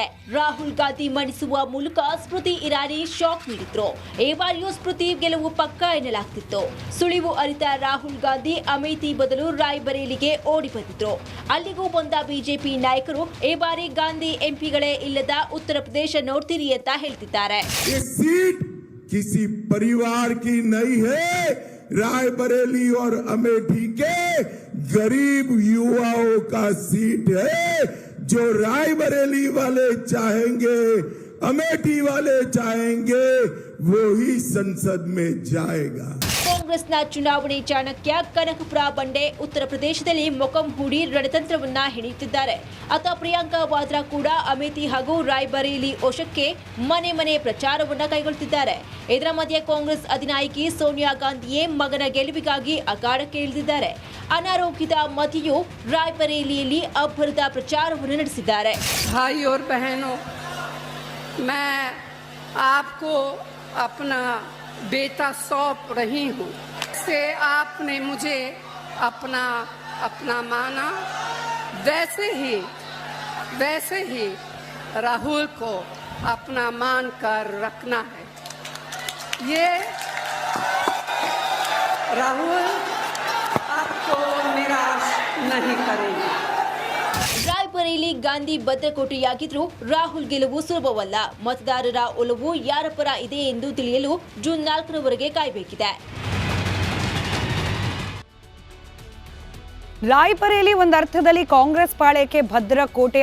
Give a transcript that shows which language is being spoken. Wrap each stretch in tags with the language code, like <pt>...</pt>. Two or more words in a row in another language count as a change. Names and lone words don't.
<kn>ರಾಹುಲ್ ಗಾಂಧಿ ಮಣಿಸುವ ಮೂಲಕ ಸ್ಮೃತಿ ಇರಾನಿ ಶಾಕ್ ನೀಡಿದ್ರು. ಈ ಬಾರಿಯೂ ಸ್ಮೃತಿ ಗೆಲುವು ಪಕ್ಕ ಎನ್ನಲಾಗ್ತಿತ್ತು. ಸುಳಿವು ಅರಿತ ರಾಹುಲ್ ಗಾಂಧಿ ಅಮೇಥಿ ಬದಲು ರಾಯ್ಬರೇಲಿಗೆ ಓಡಿ ಬಂದಿದ್ರು. ಅಲ್ಲಿಗೂ ಬಂದ ಬಿಜೆಪಿ ನಾಯಕರು ಈ ಬಾರಿ ಗಾಂಧಿ ಎಂಪಿಗಳೇ ಇಲ್ಲದ ಉತ್ತರ ಪ್ರದೇಶ ನೋಡ್ತೀರಿ ಅಂತ ಹೇಳ್ತಿದ್ದಾರೆ.</kn> <hi>किसी परिवार की नहीं है, रायबरेली और अमेठी के गरीब युवाओं का सीट है. जो रायबरेली वाले चाहेंगे, अमेठी वाले चाहेंगे, वो ही संसद में जाएगा.</hi> <kn>ಕಾಂಗ್ರೆಸ್ನ ಚುನಾವಣೆ ಚಾಣಕ್ಯ ಕನಕಪುರ ಬಂಡೆ ಉತ್ತರ ಪ್ರದೇಶದಲ್ಲಿ ಮೊಕಂ ಹೂಡಿ ರಣತಂತ್ರವನ್ನ ಹೆಣೆಯುತ್ತಿದ್ದಾರೆ. ಅತ ಪ್ರಿಯಾಂಕಾ ವಾದ್ರಾ ಕೂಡ ಅಮೇಥಿ ಹಾಗೂ ರಾಯ್ಬರೇಲಿ ವಶಕ್ಕೆ ಮನೆ ಮನೆ ಪ್ರಚಾರವನ್ನ ಕೈಗೊಳ್ಳುತ್ತಿದ್ದಾರೆ. ಇದರ ಮಧ್ಯೆ ಕಾಂಗ್ರೆಸ್ ಅಧಿನಾಯಕಿ ಸೋನಿಯಾ ಗಾಂಧಿಯೇ ಮಗನ ಗೆಲುವಿಗಾಗಿ ಅಖಾಡಕ್ಕೆ ಇಳಿದಿದ್ದಾರೆ. ಅನಾರೋಗ್ಯದ ಮಧ್ಯೆಯೂ ರಾಯ್ಬರೇಲಿಯಲ್ಲಿ ಅಬ್ಬರದ ಪ್ರಚಾರವನ್ನು ನಡೆಸಿದ್ದಾರೆ.</kn> <hi>भाई और बहनों, मैं आपको अपना बेटा सौंप रही हूँ. से आपने मुझे अपना माना, वैसे ही राहुल को अपना मान कर रखना है. ये राहुल आपको निराश नहीं करेंगे.</hi> <kn>ರಾಯ್ಬರೇಲಿ ಗಾಂಧಿ ಭದ್ರಕೋಟೆಯಾಗಿದ್ರೂ ರಾಹುಲ್ ಗೆಲುವು ಸುಲಭವಲ್ಲ. ಮತದಾರರ ಒಲವು ಯಾರ ಪರ ಇದೆ ಎಂದು ತಿಳಿಯಲು ಜೂನ್ 4ರವರೆಗೆ ಕಾಯಬೇಕಿದೆ. ರಾಯ್ಬರೇಲಿ ಒಂದರ್ಥದಲ್ಲಿ ಕಾಂಗ್ರೆಸ್ ಪಾಳೆಯಕ್ಕೆ ಭದ್ರಕೋಟೆ.</kn>